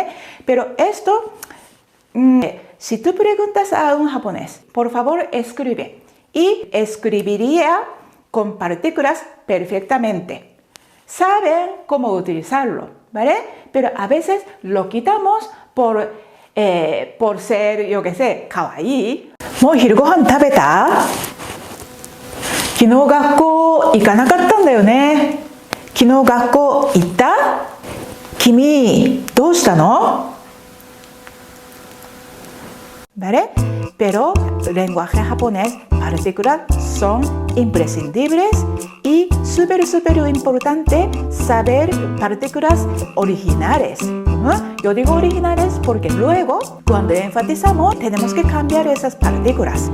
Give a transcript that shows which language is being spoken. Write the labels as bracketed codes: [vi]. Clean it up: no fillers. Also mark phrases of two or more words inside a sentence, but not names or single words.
[es] Pero esto, si tú preguntas a un japonés, por favor escribe. Y escribiría con partículas perfectamente. Saben cómo utilizarlo, ¿vale? Pero a veces lo quitamos por ser, yo qué sé, kawaii. [ja] もう昼ご飯食べた？昨日学校行かなかったんだよね。昨日学校行った？君、どうしたの？ [es] ¿Vale? Pero lenguaje japonés, partículas son imprescindibles y súper importante saber partículas originales. Yo digo originales porque luego, cuando enfatizamos, tenemos que cambiar esas partículas.